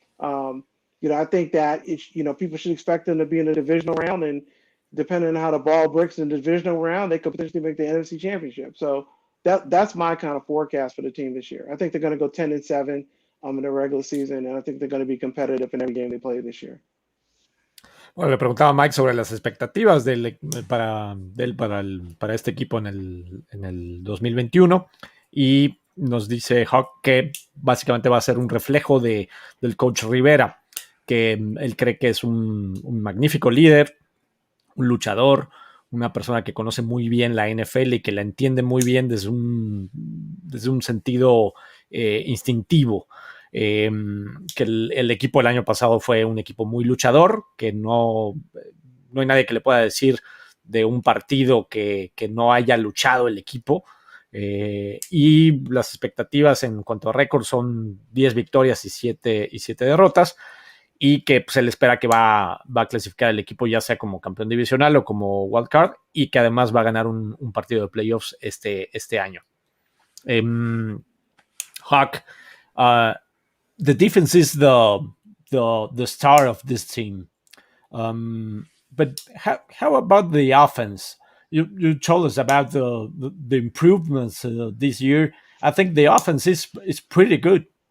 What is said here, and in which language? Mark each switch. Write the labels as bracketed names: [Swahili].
[English] I think that people should expect them to be in the divisional round, and depending on how the ball breaks in the divisional round, they could potentially make the NFC Championship. So that's my kind of forecast for the team this year. I think they're going to go 10-7 in the regular season, and I think they're going to be competitive in every game they play this year. [Spanish] Bueno, le preguntaba a Mike sobre las expectativas para este equipo en el 2021 y nos dice Hawk que básicamente va a ser un reflejo del coach Rivera, que él cree que es un magnífico líder, un luchador, una persona que conoce muy bien la NFL y que la entiende muy bien desde un sentido instintivo. Que el equipo del año pasado fue un equipo muy luchador, que no hay nadie que le pueda decir de un partido que no haya luchado el equipo. Y las expectativas en cuanto a récord son 10 victorias y 7 derrotas, y que pues, él espera que va a clasificar el equipo ya sea como campeón divisional o como wildcard, y que además va a ganar un partido de playoffs este año. [English] Hawk, the defense is the star of this team. But how about the offense? You told us about the improvements this year. I think the offense is pretty good.